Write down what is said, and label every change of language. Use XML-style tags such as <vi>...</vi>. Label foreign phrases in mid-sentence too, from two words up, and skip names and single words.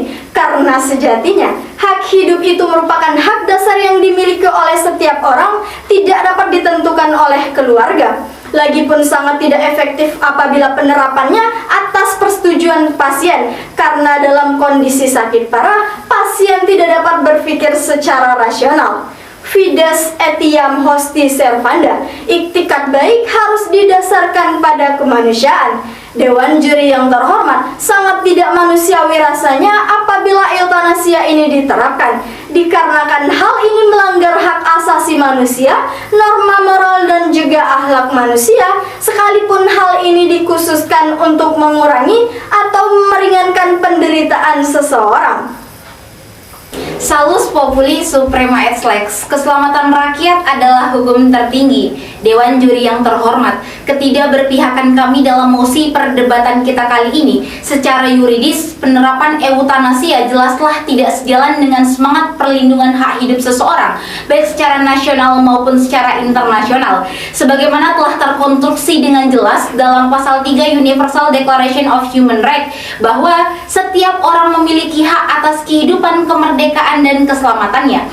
<id>Karena sejatinya, hak hidup itu merupakan hak dasar yang dimiliki oleh setiap orang, tidak dapat ditentukan oleh keluarga. Lagipun sangat tidak efektif apabila penerapannya atas persetujuan pasien, karena dalam kondisi sakit parah, pasien tidak dapat berpikir secara rasional.</id> <la>Fides etiam hosti servanda,</la> <id>iktikat baik harus didasarkan pada kemanusiaan. Dewan juri yang terhormat, sangat tidak manusiawi rasanya apabila eutanasia ini diterapkan, dikarenakan hal ini melanggar hak asasi manusia, norma moral dan juga akhlak manusia, sekalipun hal ini dikhususkan untuk mengurangi atau meringankan penderitaan seseorang.</id> <la>Salus populi suprema ex lex,</la> <id>keselamatan rakyat adalah hukum tertinggi. Dewan juri yang terhormat, ketidakberpihakan kami dalam mosi perdebatan kita kali ini secara yuridis, penerapan eutanasia jelaslah tidak sejalan dengan semangat perlindungan hak hidup seseorang, baik secara nasional maupun secara internasional, sebagaimana telah terkonstruksi dengan jelas dalam pasal 3 Universal Declaration of Human Rights, bahwa setiap orang memiliki hak atas kehidupan, kemerdekaan, dan keselamatannya.</id>